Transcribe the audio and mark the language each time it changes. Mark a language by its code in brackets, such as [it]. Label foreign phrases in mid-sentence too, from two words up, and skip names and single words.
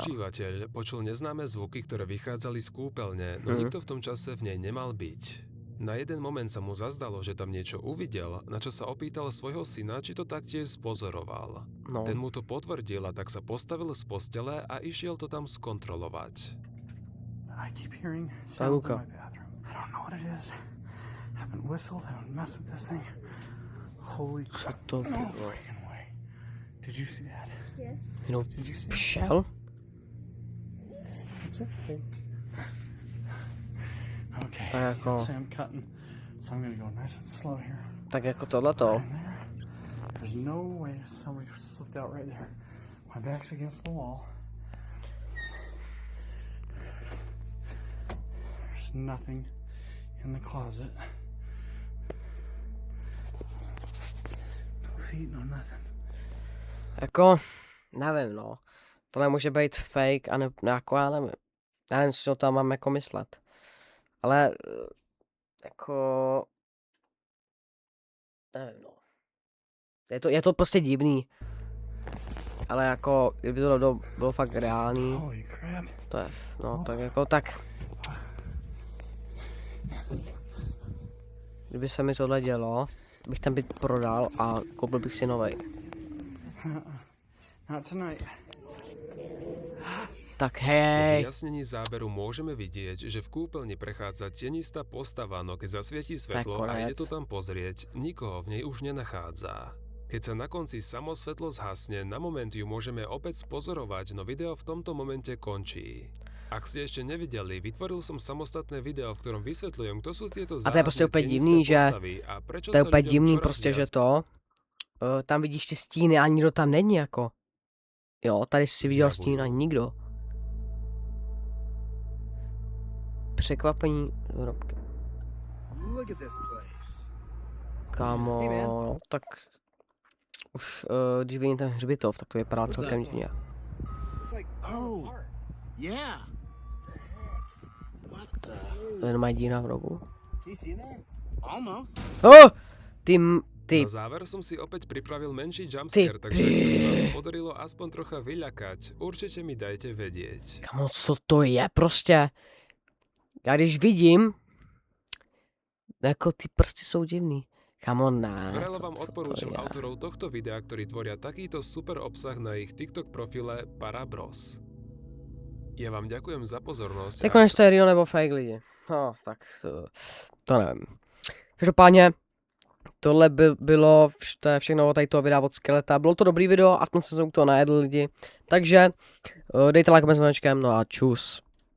[sk] užívateľ počul neznáme zvuky, ktoré vychádzali z kúpeľne, no nikto v tom čase v nej nemal byť. Na jeden moment sa mu zazdalo, že tam niečo uvidel, na čo sa opýtal svojho syna, či to taktiež spozoroval. No, Ten mu to potvrdil a tak sa postavil z postele a išiel to tam skontrolovať. [en] I keep hearing sounds Luka. in my bathroom. I don't know what it is. Haven't whistled, haven't messed with this thing. Holy [cs] co [en] crap. [cs] to [en] No [cs] bylo? [en] freaking way. Did you see that? [cs] Jenom [en] Did you see [cs] šel? [en] That's it. Okay. [cs] Tak jako, [en] Say I'm cutting, so I'm gonna go nice and slow here. [cs] tak jako tohleto. [en] In there. There's no way somebody slipped out right there. My back's against the wall. There's nothing in the closet. No feet, no nothing. [cs] Jako, nevím no. To nemůže být fake, a ne, jako já nevím. Já nevím, co tam mám jako myslet. Ale, jako, nevím no. Je to prostě divný. Ale jako, kdyby to bylo fakt reálný, [en] Holy crap. [cs] to je, no tak jako tak. Kdyby se mi tohle dělo, to bych ten byt prodal a koupil bych si novej. [en] Not tonight. [cs] Tak [sk] Po [cs] hej, [sk] vyjasnení záberu môžeme vidieť, že v kúpeľni prechádza tenistá postava, no keď zasvietí svetlo a ide [cs] konec. [sk] to tam pozrieť, nikoho v nej už nenachádza. Keď sa na konci samo svetlo zhasne, na moment ju môžeme opäť spozorovať, no video v tomto momente končí. Ak ste ešte nevideli, vytvoril som samostatné video, v ktorom vysvetľujem, kto sú tieto [cs] A to je prostě [sk] záhadné [cs] úplně [sk] tienisté [cs] divný, že- [sk] postavy a prečo [cs] To je [sk] sa [cs] úplně [sk] ľuďom [cs] divný [sk] čoraz [cs] prostě, že [sk] viac [cs] to, tam vidíš ty stíny a nikdo tam není jako. Jo, tady si viděl [sk] Zjavujú. [cs] stín a nikdo. Překvapení výrobky. [en] Look at this place. [cs] Kámo, [en] Hey, man. [cs] no, tak už když vidím ten hřbitov, tak to vypadá [en] What's [cs] celkem [en] that? [cs] divně. [en] It's like, oh, yeah. What the? [cs] To je normální díra v rohu. [en] Do you see that? Almost. [cs] Oh! Ty, [sk] Na záver som si opäť pripravil menší jumpscare, takže ak sa mi vás podarilo aspoň trocha vyľakať, určite mi dajte vedieť. [cs] kamo, co to je prostě? Já když vidím, jako ty prsty jsou divný. Kamo, ne. [sk] Vrelo vám [cs] co to [sk] odporúčam [cs] je? [sk] autorov tohto videa, ktorí tvoria takýto super obsah na ich TikTok profile Parabros. Ja vám ďakujem za pozornosť. [cs] Tak konec to je real nebo fake lidi. No, tak to nevím. Každopádně, tohle bylo, to je všechno od tady toho videa od Skeleta. Bylo to dobrý video, aspoň jsem se u toho najedl lidi. Takže dejte like, koment s no a čus.